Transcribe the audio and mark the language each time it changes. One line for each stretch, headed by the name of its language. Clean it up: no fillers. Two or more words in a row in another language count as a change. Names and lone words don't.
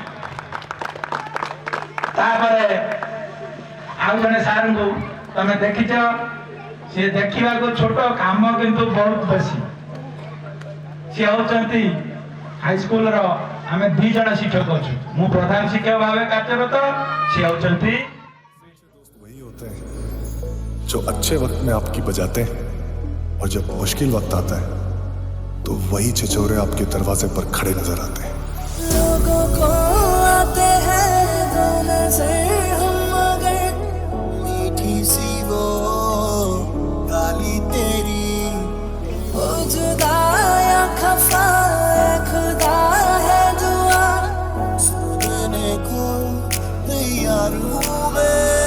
Odia: ତାପରେ ଆଉ ଜଣେ ସାର୍ଙ୍କୁ ତମେ ଦେଖିଛ, ସିଏ ଦେଖିବାକୁ ଛୋଟ, କାମ କିନ୍ତୁ ବହୁତ ବେଶୀ। ସିଏ ହଉଛନ୍ତି ହାଇସ୍କୁଲର ଆମେ 2 ଜଣ ଶିକ୍ଷକ ଅଛୁ, ମୁଁ ପ୍ରଧାନ ଶିକ୍ଷକ ଭାବେ କାର୍ଯ୍ୟରତ, ସିଏ ହଉଛନ୍ତି।
Hindi: वही होते हैं जो अच्छे वक्त में आपकी बजाते हैं और जब मुश्किल वक्त आता है तो वही छिछोरे आपके दरवाजे पर खड़े नजर आते हैं। लोगों को आते हैं दो नजर हम मगर मीठी सी वो गाली तेरी, वो जुदा या खफा है खुदा है दुआ सुनने को तैयार हूँ मैं।